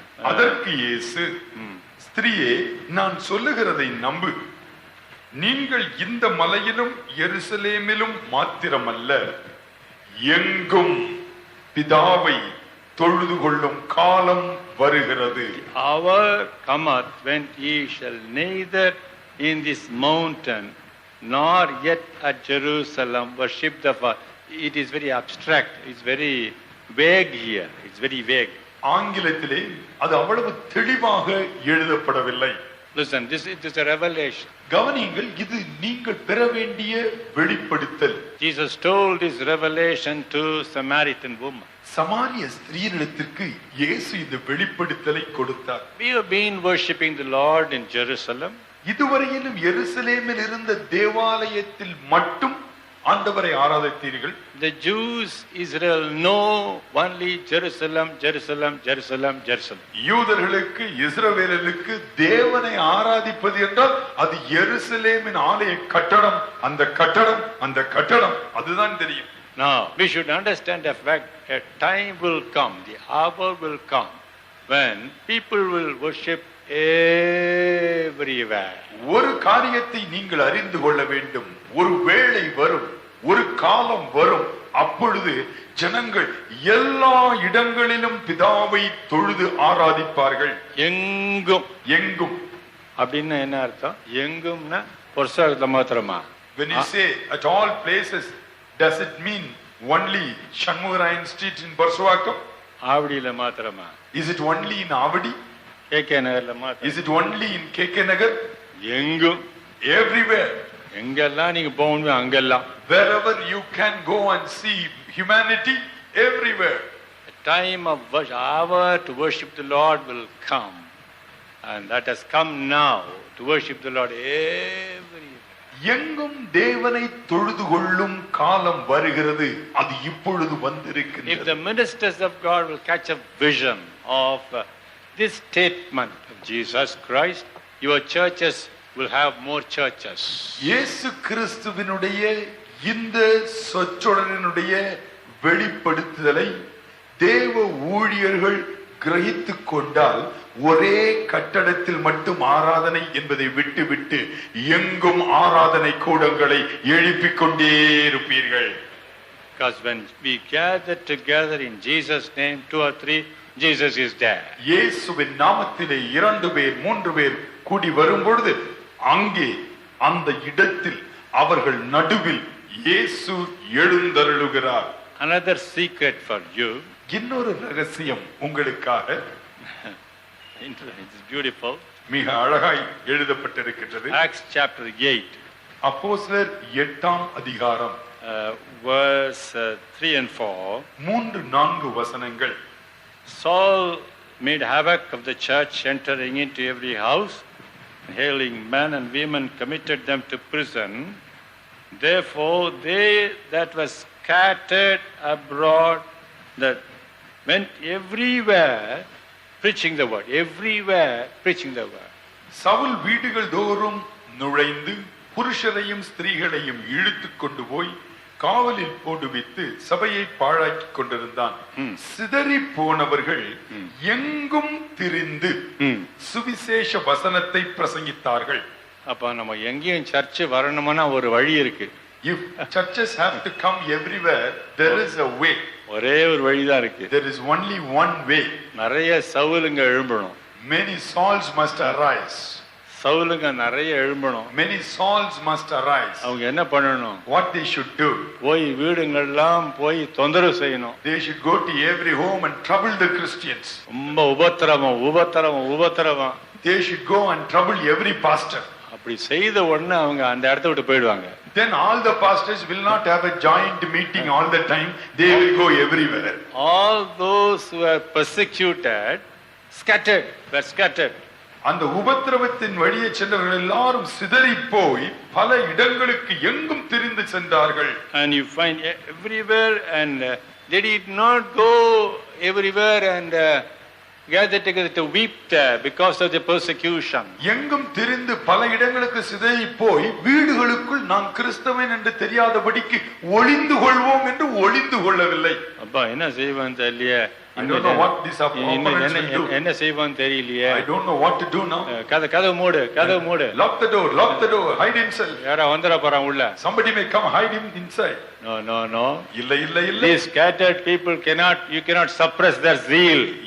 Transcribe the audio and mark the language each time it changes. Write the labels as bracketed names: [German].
[Tamil] அதற்கு இயேசு, ஸ்திரீயே, நான் சொல்லுகிறதை நம்பு. நீங்கள் இந்த மலையிலும் எருசலேமிலும் மாத்திரமல்ல, எங்கும் பிதாவை தொழுது கொள்ளும் காலம் வருகிறது. [English] hour cometh when ye shall neither in this mountain nor yet at Jerusalem worship the Father. It is very abstract, it's very vague here, it's very vague. [Tamil] ஆங்கிலத்திலே அது அவ்வளவு தெளிவாக எழுதப்படவில்லை. [English] Listen, this is a revelation. [Tamil] கவனியுங்கள், இது நீங்கள் பெற வேண்டிய வெளிப்படுத்தல். [English] Jesus told this revelation to Samaritan woman. [Tamil] சமாரிய ஸ்திரீயிடத்திற்கு இயேசு இந்த வெளிப்படுத்தலை கொடுத்தார். [English] We have been worshiping the Lord in Jerusalem. [Tamil] இதுவரையிலும் எருசலேமில் இருந்த தேவாலயத்தில் மட்டும் ஆண்டவரை ஆராதித்தீர்கள். [English] The Jews, Israel know only Jerusalem, Jerusalem, Jerusalem, Jerusalem. [Tamil] யூதர்களுக்கு, இஸ்ரவேலருக்கு தேவனை ஆராதிப்பது என்றால் அது எருசலேமின் ஆலய கட்டடம், அந்த கட்டடம், அந்த கட்டடம், அதுதான் தெரியும். [English] Now we should understand the fact a time will come, the hour will come when people will worship everywhere. [Tamil] ஒரு காரியத்தை நீங்கள் அறிந்து கொள்ள வேண்டும். ஒரு வேளை வரும், ஒரு காலம் வரும், அப்பொழுது ஜனங்கள் எல்லா இடங்களிலும் பிதாவை தொழுது ஆராதிப்பார்கள். எங்கும். எங்கும் அப்படின்னா என்ன அர்த்தம்? எங்கும்னா பொருசாகத்துல மாத்திரமா? [English] When you say at all places, does it mean only Shanmugarayan Street in Barswakam? [Tamil] ஆவடியில மாத்திரமா? [English] Is it only in Avadi? [Tamil] KK நகர்ல மாத்திரம்? [English] Is it only in KK Nagar? [Tamil] எங்கும். [English] Everywhere. [Tamil] எங்கெல்லாம் நீங்க போகணும் அங்கெல்லாம். [English] Wherever you can go and see humanity, everywhere. A time of worship, hour to worship the Lord will come, and that has come now to worship the Lord everywhere. [Tamil] எங்கும் தேவனை தொழுது கொள்ளும் காலம் வருகிறது, அது இப்பொழுது வந்திருக்கிறது. [English] If the ministers of God will catch a vision of this statement of Jesus Christ, your churches will have more churches. [Tamil] இயேசு கிறிஸ்துவினுடைய இந்த சொற்றொடரினுடைய வெளிப்படுத்துதலை தேவ ஊழியர்கள் கிரகித்துக் கொண்டால் ஒரே கட்டடத்தில் மட்டும் ஆராதனை என்பதை விட்டுவிட்டு எங்கும் ஆராதனை கூடங்களை எழுப்பிக் கொண்டே இருப்பீர்கள். [English] Because when we gather together in Jesus' name, 2 or 3, Jesus is there. [Tamil] இயேசுவின் நாமத்திலே 2 பேர் 3 பேர் கூடி வரும் பொழுது அங்கே அந்த இடத்தில் அவர்கள் நடுவில் இயேசு எழுந்தருளுகிறார். [English] Another secret for you. [Tamil] இன்னொரு ரகசியம் உங்களுக்காக. [English] It's beautiful. [Tamil] மிக அழகாய் எழுதப்பட்டிருக்கிறது. [English] Acts chapter 8. [Tamil] அப்போஸ்தலர் 8ஆம் அதிகாரம் [English] verse 3 and 4. [Tamil] 3-4 வசனங்கள். [English] Saul made havoc of the church, entering into every house, hailing men and women, committed them to prison. Therefore they that were scattered abroad, that went everywhere preaching the word, everywhere preaching the word. [Tamil] Saul வீடுகள் தோறும் நுழைந்து புருஷரையும் ஸ்திரீகளையும் இழுத்துக் கொண்டு போய் காவலில் போடுவித்து சபையை பாழாக்கி கொண்டிருந்தான். சிதறி போனவர்கள் எங்கும் திரிந்து சுவிசேஷ வசனத்தை பிரசங்கித்தார்கள். அப்ப நம்ம எங்கேயும் சர்ச் வரணும்னா ஒரு வழி இருக்கு. [English] If churches have to come everywhere, there is a way. [Tamil] ஒரே ஒரு வழிதான் இருக்கு. [English] There is only one way. [Tamil] நிறைய சவுலுங்க எழும்பணும். [English] Many Sauls must arise. [Tamil] சவுலுங்க நிறைய எழும்பணும். [English] Many Sauls must arise. [Tamil] அவங்க என்ன பண்ணணும்? [English] What they should do? [Tamil] போய் வீடுங்கள்லாம் போய் தொந்தரவு செய்யணும். [English] They should go to every home and trouble the Christians. [Tamil] ரொம்ப உபத்திரவம். [English] They should go and trouble every pastor. [Tamil] அப்படி செய்த உடனே அவங்க அந்த இடத்தை விட்டு போயிடுவாங்க. [English] Then all the pastors will not have a joint meeting all the time. They will go everywhere. All those who were persecuted were scattered. [Tamil] அந்த உபத்திரவத்தின் வழியே சென்றவர்கள் எல்லாரும் சிதறி போய் பல இடங்களுக்கு எங்கும் திரிந்து சென்றார்கள். [English] And you find everywhere, and they did not go everywhere and gather together to weep because of the persecution. [Tamil] எங்கும் திரிந்து பல இடங்களுக்கு சிதறி போய் வீடுகளுக்குள் நான் கிறிஸ்தவன் என்று தெரியாதபடிக்கு ஒளிந்து கொள்வோம் என்று ஒளிந்து கொள்ளவில்லை. அப்பா என்ன செய்வான் தெரியலையே. [English] I don't know what this opponents will do. [Tamil] என்ன செய்வான் தெரியலையே. [English] I don't know what to do now. [Tamil] கதவு மூடு. [English] Lock the door, hide himself. [Tamil] யாரா வந்தற போறான் உள்ள. [English] Somebody may come, hide him inside. No. [Tamil] இல்ல. [English] These scattered people you cannot suppress their zeal.